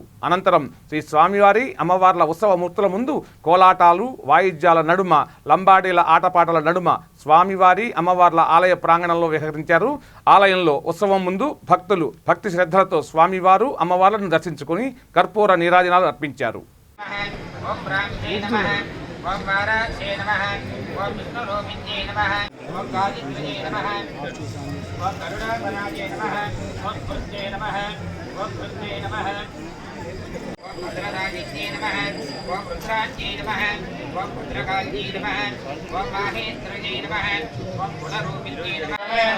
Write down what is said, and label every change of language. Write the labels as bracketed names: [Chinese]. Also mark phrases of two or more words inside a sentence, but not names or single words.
[Telugu] అనంతరం శ్రీ స్వామివారి అమ్మవార్ల ఉత్సవ మూర్తుల ముందు కోలాటాలు, వాయిద్యాల నడుమ, లంబాడీల ఆటపాటల నడుమ స్వామివారి అమ్మవార్ల ఆలయ ప్రాంగణంలో విహరించారు. ఆలయంలో ఉత్సవం ముందు భక్తులు భక్తి శ్రద్ధలతో స్వామివారు అమ్మవార్లను దర్శించుకుని కర్పూర నీరాజనాలు అర్పించారు. [Sanskrit] ओम वाराक्षे नमः, ओम विष्णुरूपिण्ये नमः, ओम गादित्वये नमः, ओम करुणावराये नमः, ओम कृत्ये नमः, ओम कृत्ये नमः, ओम भद्रराजित्ये नमः, ओम रुद्राज्ये नमः, ओम रुद्रकाल्ये नमः, ओम माहेन्द्रये नमः, ओम गुणरूपिण्ये नमः।